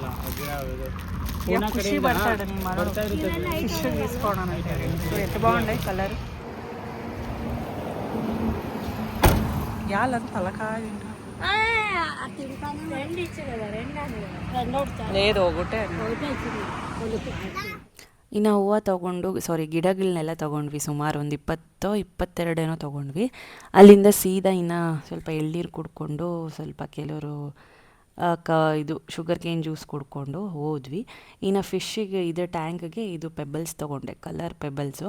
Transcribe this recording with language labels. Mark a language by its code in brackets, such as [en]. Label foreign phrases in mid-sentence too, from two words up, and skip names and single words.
[kn] ಅದು ಯಾವುದು ಖುಷಿ ಬರ್ತಾಯಿದೆ ನಿಮ್ಮ ಬರ್ತಾ ಇರುತ್ತೆ. [te] తీసుకోవడం ఎంత బాగుంటాయి కలర్ యాలంత తలకాయ రెండు ఇచ్చు కదా, రెండు లేదు ఒకటే. [kn] ಇನ್ನು ಹೂವು ತೊಗೊಂಡು ಗಿಡಗಳನ್ನೆಲ್ಲ ತೊಗೊಂಡ್ವಿ. ಸುಮಾರು ಒಂದು 20-22 ತೊಗೊಂಡ್ವಿ. ಅಲ್ಲಿಂದ ಸೀದಾ ಇನ್ನು ಸ್ವಲ್ಪ ಎಳ್ನೀರು ಕುಡ್ಕೊಂಡು ಸ್ವಲ್ಪ ಕೆಲವರು ಇದು [en] sugar cane juice [kn] ಕುಡ್ಕೊಂಡು ಹೋದ್ವಿ. ಇನ್ನು ಫಿಶ್ಶಿಗೆ ಇದು ಟ್ಯಾಂಕ್ಗೆ ಇದು ಪೆಬಲ್ಸ್ ತೊಗೊಂಡೆ, [en] color pebbles.